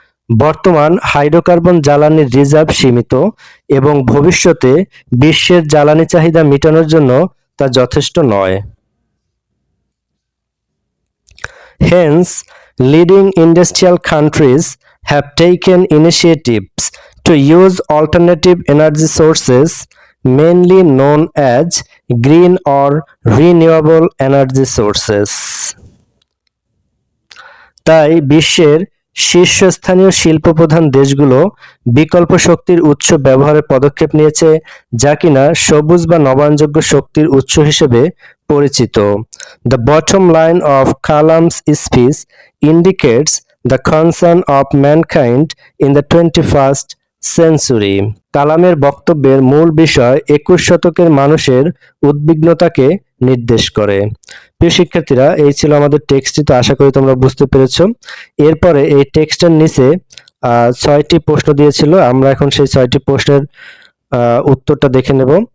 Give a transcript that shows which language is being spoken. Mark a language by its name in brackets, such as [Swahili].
[Bangla] বর্তমান হাইড্রোকার্বন জ্বালানির রিজার্ভ সীমিত এবং ভবিষ্যতে বিশ্বের জ্বালানি চাহিদা মেটানোর জন্য তা যথেষ্ট নয়। [English] Hence, leading industrial countries have taken initiatives to use alternative energy sources, mainly known as green or renewable energy sources. [Bangla] তাই বিশ্বের শীর্ষস্থানীয় শিল্পপ্রধান দেশগুলো বিকল্প শক্তির উৎস ব্যবহারের পদক্ষেপ নিয়েছে যা কিনা সবুজ বা নবায়নযোগ্য শক্তির উৎস হিসেবে পরিচিত। [English] The bottom line of Kalam's speech indicates the concern of mankind in the 21st century. [Bangla] কালামের বক্তব্যের মূল বিষয় 21 শতকের মানুষের উদ্বিগ্নতাকে নির্দেশ করে। প্রিয় শিক্ষার্থীরা, এই ছিল আমাদের টেক্সটটি, তো আশা করি তোমরা বুঝতে পেরেছো। এরপরে এই টেক্সটের নিচে 6টি প্রশ্ন দিয়েছিল, আমরা এখন সেই 6টি প্রশ্নের উত্তরটা দেখে নেব।